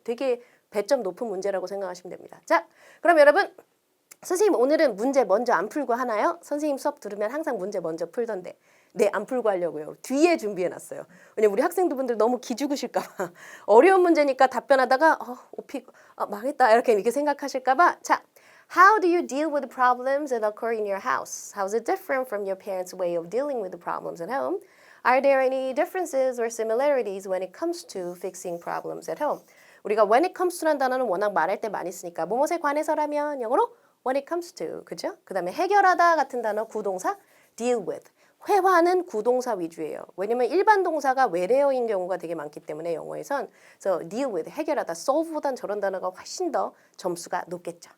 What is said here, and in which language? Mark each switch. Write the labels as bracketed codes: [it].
[ko] 되게 배점 높은 문제라고 생각하시면 됩니다. 자, 그럼 여러분 선생님 오늘은 문제 먼저 안 풀고 하나요? 선생님 수업 들으면 항상 문제 먼저 풀던데. 네, 안 풀고 하려고요. 뒤에 준비해놨어요. 왜냐면 우리 학생분들 너무 기죽으실까 봐. 어려운 문제니까 답변하다가 오픽 망했다 이렇게 생각하실까 봐. 자, [en] How do you deal with the problems that occur in your house? How is it different from your parents' way of dealing with the problems at home? Are there any differences or similarities when it comes to fixing problems at home? [ko] 우리가 [en] when it comes to [ko] 라는 단어는 워낙 말할 때 많이 쓰니까 무엇에 관해서라면 영어로 when it comes to, 그죠? 그 다음에 해결하다 같은 단어 구동사 deal with. 회화는 구동사 위주예요. 왜냐면 일반 동사가 외래어인 경우가 되게 많기 때문에 영어에선 그래서 deal with, 해결하다, solve보단 저런 단어가 훨씬 더 점수가 높겠죠.